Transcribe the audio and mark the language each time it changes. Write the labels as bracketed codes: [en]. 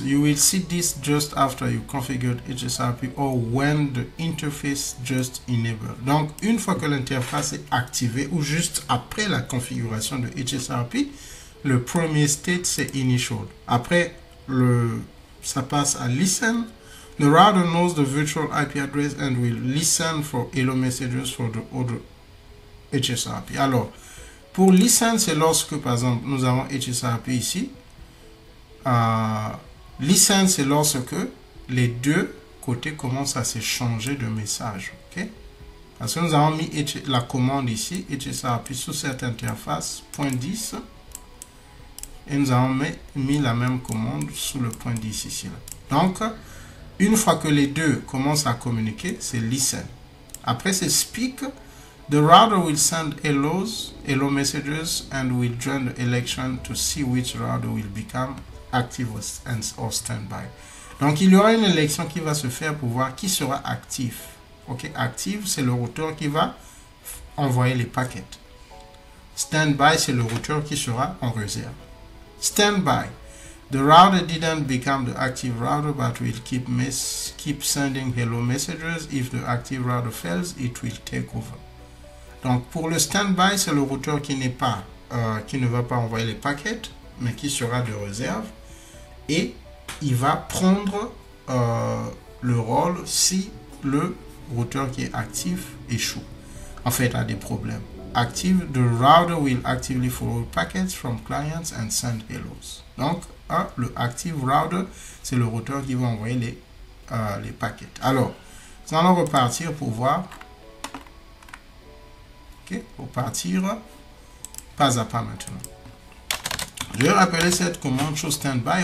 [en] You will see this just after you configured HSRP or when the interface just enabled. [fr] Donc, une fois que l'interface est activée ou juste après la configuration de HSRP, le premier state, c'est initial. Après, ça passe à listen. [en] The router knows the virtual IP address and will listen for hello messages for the other HSRP. [fr] Alors, pour listen, c'est lorsque, par exemple, nous avons HSRP ici. Listen, c'est lorsque les deux côtés commencent à s'échanger de messages. Okay? Parce que nous avons mis la commande ici, HSRP sous cette interface, point 10. Et nous avons mis la même commande sous le point 10 ici. Donc, une fois que les deux commencent à communiquer, c'est listen. Après, c'est speak. [en] The router will send hello messages and will join the election to see which router will become active or standby. [fr] Donc, il y aura une élection qui va se faire pour voir qui sera actif. Ok, active, c'est le routeur qui va envoyer les paquets. Standby, c'est le routeur qui sera en réserve. Standby. [en] The router didn't become the active router, but will keep sending hello messages. If the active router fails, it will take over. [fr] Donc, pour le standby, c'est le routeur qui ne va pas envoyer les paquets, mais qui sera de réserve. Et il va prendre le rôle si le routeur qui est actif échoue. En fait, a des problèmes. [en] Active, the router will actively forward packets from clients and send hellos. [fr] Donc, le active router, c'est le routeur qui va envoyer les paquets. Alors, nous allons repartir pour voir. Ok, pour partir pas à pas maintenant. Je vais rappeler cette commande show standby.